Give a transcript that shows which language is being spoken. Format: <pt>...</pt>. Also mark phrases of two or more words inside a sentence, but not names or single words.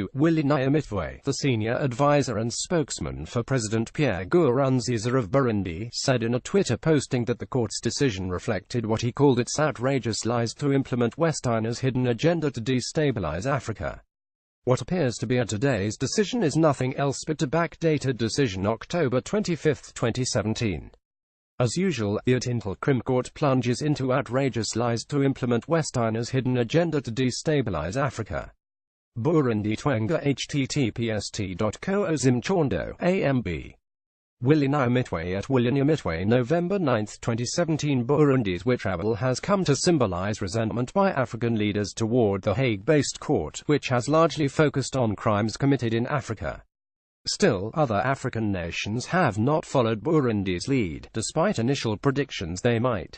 <en>Willy Nyamitwe, the senior advisor and spokesman for President Pierre Nkurunziza of Burundi, said in a Twitter posting that the court's decision reflected what he called its outrageous lies to implement Westerners' hidden agenda to destabilize Africa. What appears to be a today's decision is nothing else but a backdated decision October 25, 2017. As usual, the Atintal Crim Court plunges into outrageous lies to implement Westerners' hidden agenda to destabilize Africa. Burundi Twenga https://t.co.zimchondo, amb. Willy Nyamitwe at Willy Nyamitwe. November 9, 2017. Burundi's withdrawal has come to symbolize resentment by African leaders toward the Hague-based court, which has largely focused on crimes committed in Africa. Still, other African nations have not followed Burundi's lead, despite initial predictions they might.</en>